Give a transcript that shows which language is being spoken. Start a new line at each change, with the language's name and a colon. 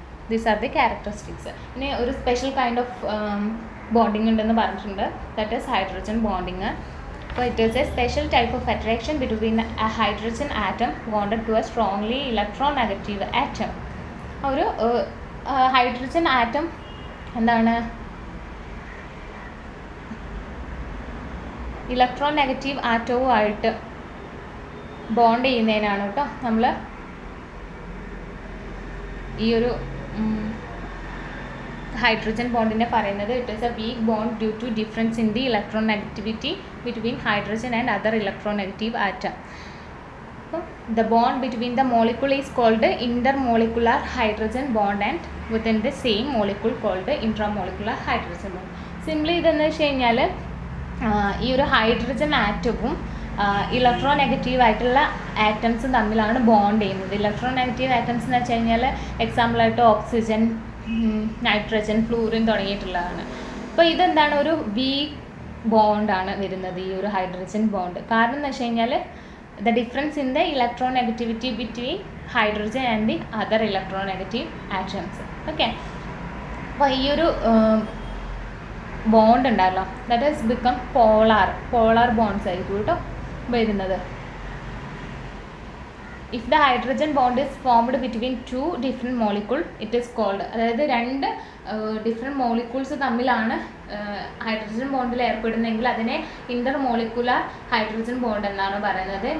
English: These are the characteristics. ഇനി ഒരു special kind of bonding
Malayalam: ഉണ്ടെന്ന് പറഞ്ഞിട്ടുണ്ട്.
English: That is hydrogen bonding. So it is a special type of attraction between a hydrogen atom bonded to a strongly electronegative atom.
Malayalam: ഒരു hydrogen atom എന്താണ് electron negative ആറ്റവുമായിട്ട് bond ചെയ്യുന്നതിനാണ് കേട്ടോ നമ്മൾ ഈ ഒരു hydrogen ബോണ്ടിനെ പറയുന്നത്
English: It is a weak bond due to difference in the electron negativity between hydrogen and other electron negative atom. The bond between the molecule is called intermolecular hydrogen bond and within the same molecule called intramolecular hydrogen bond.
Malayalam: Simply ഇതെന്ന് വെച്ച് കഴിഞ്ഞാൽ ഈ ഒരു hydrogen ആറ്റവും electro negative ആയിട്ടുള്ള ആറ്റംസും തമ്മിലാണ് bond ചെയ്യുന്നത്. Electro negative atoms എന്ന് വെച്ച് കഴിഞ്ഞാൽ എക്സാമ്പിളായിട്ട് ഓക്സിജൻ, നൈട്രജൻ, ഫ്ലൂറിൻ തുടങ്ങിയിട്ടുള്ളതാണ്. അപ്പോൾ ഇതെന്താണ്, ഒരു വീക്ക് ബോണ്ടാണ് വരുന്നത് ഈ ഒരു ഹൈഡ്രജൻ ബോണ്ട്. കാരണം എന്ന് വെച്ച് കഴിഞ്ഞാൽ
English: the difference in the electronegativity between hydrogen and the other electronegative atoms.
Malayalam: Okay, അപ്പോൾ ഈ ഒരു ബോണ്ട് ഉണ്ടല്ലോ,
English: that is become polar bonds
Malayalam: ആയിരിക്കും കേട്ടോ വരുന്നത്.
English: If the hydrogen bond is formed between two different molecules, it is called,
Malayalam: അതായത് രണ്ട് different molecules തമ്മിലാണ് ഹൈഡ്രജൻ ബോണ്ടിൽ ഏർപ്പെടുന്നെങ്കിൽ അതിനെ ഇൻ്റർ മോളിക്കുലാർ ഹൈഡ്രജൻ ബോണ്ട് എന്നാണ് പറയുന്നത്.